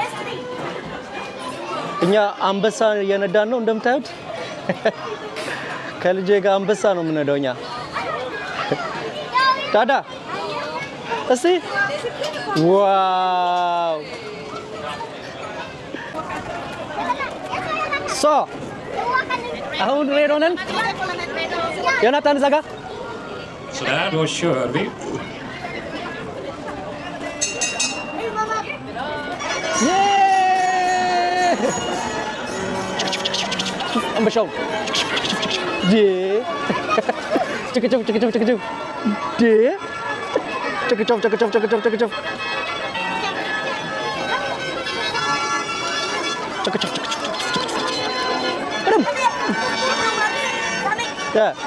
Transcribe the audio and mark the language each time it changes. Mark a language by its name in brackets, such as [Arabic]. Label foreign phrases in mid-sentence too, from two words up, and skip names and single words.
[Amharic] እኛ አንበሳ እየነዳን ነው እንደምታዩት። ከልጄ ጋር አንበሳ ነው የምንነዳው እኛ። ዳዳ እስቲ ዋው! ሶ አሁን ሬድ ሆነን ዮናታን እዛ ጋር [Swedish] Sådär, då kör vi. [Amharic] አንበሻው ዴ ጭቅጭፍ ዴ ጭቅጭፍ ያ